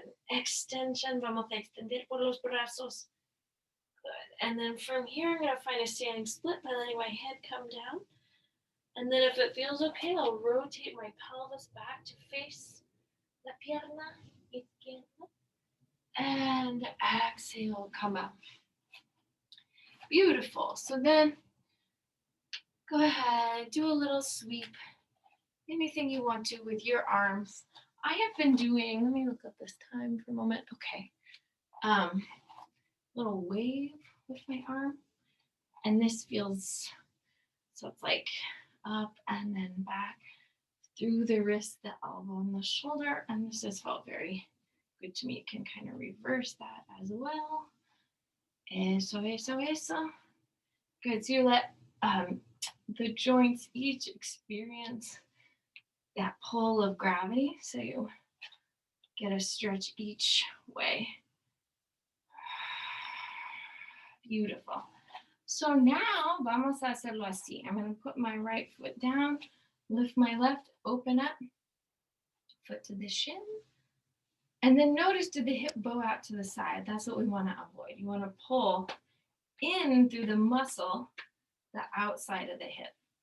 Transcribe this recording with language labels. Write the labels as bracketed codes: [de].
[es] Extension, vamos a extender por los brazos. [en] Good. And then from here, I'm going to find a standing split by letting my head come down. And then if it feels okay, I'll rotate my pelvis back to face [es] la pierna izquierda. [en] And exhale, come up. Beautiful. So then go ahead, do a little sweep. Anything you want to with your arms. I have been doing, let me look up this time for a moment. Okay. Little wave with my arm. And this feels, so it's like up and then back through the wrist, the elbow, and the shoulder. And this has felt very good to me. You can kind of reverse that as well. [es] Eso, eso, eso. [en] Good. So you let the joints each experience that pull of gravity. So you get a stretch each way. Beautiful. So now [es] vamos a hacerlo así. [en] I'm going to put my right foot down, lift my left, open up, foot to the shin. And then notice, did the hip bow out to the side? That's what we want to avoid. You want to pull in through the muscle, the outside of the hip.